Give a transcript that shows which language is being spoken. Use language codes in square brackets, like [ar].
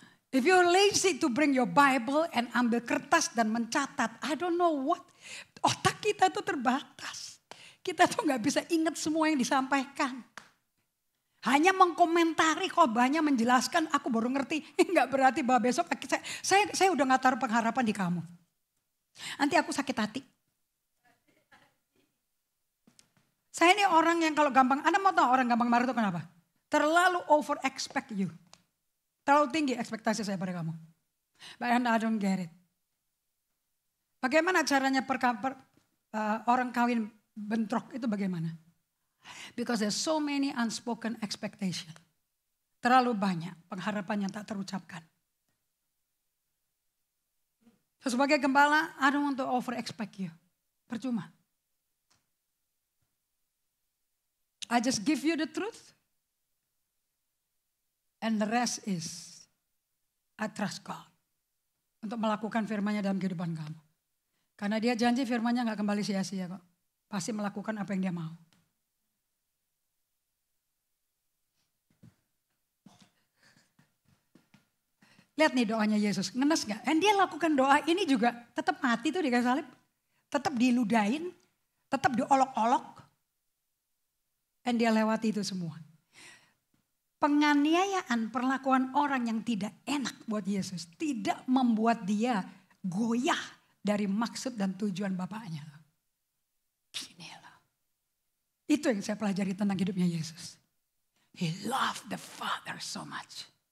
[en] If you're lazy to bring your Bible and [id] ambil kertas dan mencatat, [en] I don't know what. [id] Otak kita itu terbatas. Kita tuh gak bisa ingat semua yang disampaikan. Hanya mengkomentari khotbahnya, menjelaskan, aku baru ngerti. Gak berarti bahwa besok saya udah gak taruh pengharapan di kamu. Nanti aku sakit hati. Saya ini orang yang kalau gampang, Anda mau tahu orang gampang marah itu kenapa? Terlalu [en] over expect you. [id] Terlalu tinggi ekspektasi saya pada kamu. [en] But I don't get it. [id] Bagaimana caranya orang kawin bentrok itu bagaimana? [en] Because there's so many unspoken expectation. [id] Terlalu banyak pengharapan yang tak terucapkan. [en] So, [id] sebagai gembala, [en] I don't want to over expect you. [id] Percuma. [en] I just give you the truth. And the rest is, I trust God. [id] Untuk melakukan firman-Nya dalam kehidupan kamu. Karena Dia janji firman-Nya gak kembali sia-sia kok. Pasti melakukan apa yang Dia mau. Lihat nih doanya Yesus, ngenes gak? Dan Dia lakukan doa ini juga tetap mati tuh di kayu salib. Tetap diludahin, tetap diolok-olok. Dan Dia lewati itu semua. Penganiayaan, perlakuan orang yang tidak enak buat Yesus tidak membuat Dia goyah dari maksud dan tujuan Bapaknya. Gini loh. Itu yang saya pelajari tentang hidupnya Yesus. [en] He loved the Father so much.